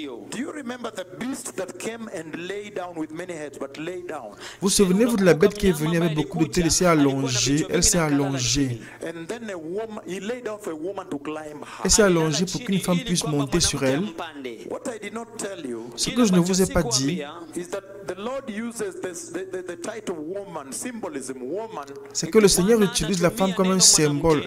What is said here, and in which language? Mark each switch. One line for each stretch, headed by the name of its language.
English: Do you remember the beast that came and lay down with many heads, but lay down?
French: Vous souvenez-vous de la bête qui est venue avec beaucoup de têtes et s'est allongée? Elle s'est allongée.
English: And then a woman, he laid down for a woman to climb
French: Elle
English: her.
French: s'est allongée pour qu'une femme puisse monter sur elle.
English: What I did not tell you
French: Ce que je ne vous ai pas dit,
English: is that the Lord uses the title woman, symbolism, woman,
French: c'est que le Seigneur utilise la femme comme un symbole.